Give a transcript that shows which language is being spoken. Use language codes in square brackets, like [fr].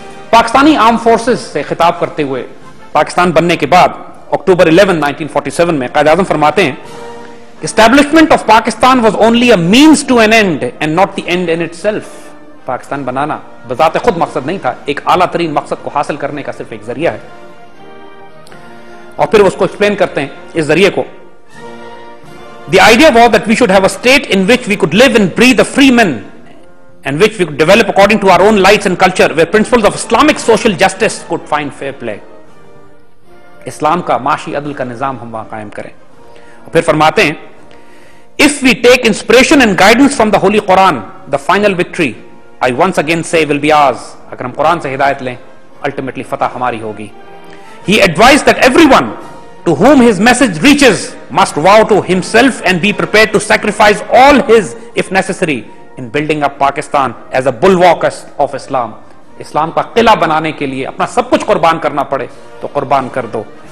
[ur] Pakistani arm forces سے خطاب کرتے ہوئے پاکستان بننے کے بعد اکتوبر 11 1947 میں قائد اعظم فرماتے ہیں [en] Establishment of Pakistan was only a means to an end and not the end in itself. [ur] Pakistan بنانا بذات خود مقصد نہیں تھا، ایک اعلیٰ ترین مقصد کو حاصل کرنے کا صرف ایک ذریعہ ہے. اور پھر اس کو ایکسپلین کرتے ہیں اس ذریعے کو. [en] The idea was that we should have a state in which we could live and breathe a free men and which we could develop according to our own lights and culture, where principles of Islamic social justice could find fair play. [ur] اسلام کا معاشی عدل کا نظام ہم وہاں قائم کریں. اور پھر فرماتے ہیں [en] if we take inspiration and guidance from the Holy Quran, the final victory, I once again say, will be ours. [ur] اگر ہم قرآن سے ہدایت لیں ultimately فتح ہماری ہوگی. [en] He advised that everyone to whom his message reaches must vow to himself and be prepared to sacrifice all his, if necessary, in building up Pakistan as a bulwark of Islam. [ur] اسلام کا قلعہ بنانے کے لیے اپنا سب کچھ قربان کرنا پڑے تو قربان کر دو.